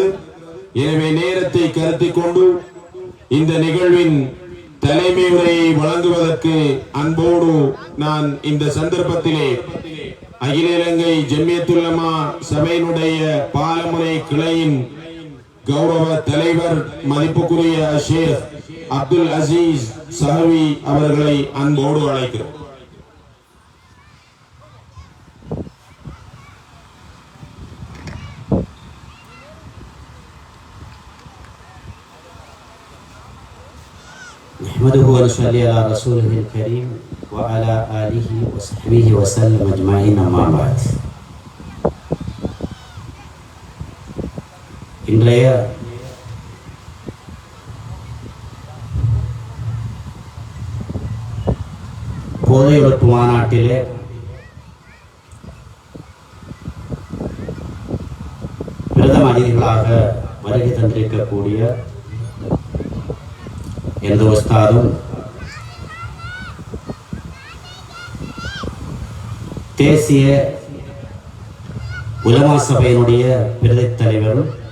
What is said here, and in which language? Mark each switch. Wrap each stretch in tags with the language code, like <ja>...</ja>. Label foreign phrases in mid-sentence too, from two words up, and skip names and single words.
<ta>எனவே நேரத்தை கருத்தில் கொண்டு இந்த நிகழ்வின் தலைமை உரையை வழங்குவதற்கு அன்போடு நான் இந்த சந்தர்ப்பத்திலே அகில இலங்கை ஜம்மியத்துல் உலமா சபையினுடைய பாலமுனை கிளையின் கௌரவ தலைவர் மதிப்புக்குரிய ஷேக் அப்துல் அசீஸ் சஹவி அவர்களை அன்போடு அழைக்கிறோம்.</ta> <ar>نحمده ونصلي على رسوله الكريم وعلى آله وصحبه وسلم أجمعين أما بعد.</ar> <ta>இன்றைய போதை ஒழிப்பு மாநாட்டிலே பிரதம அதிதிகளாக வருகை தந்திருக்கக்கூடிய எனது உஸ்தாதும் தேசிய உலமா சபையினுடைய பிரதி தலைவரும்</ta>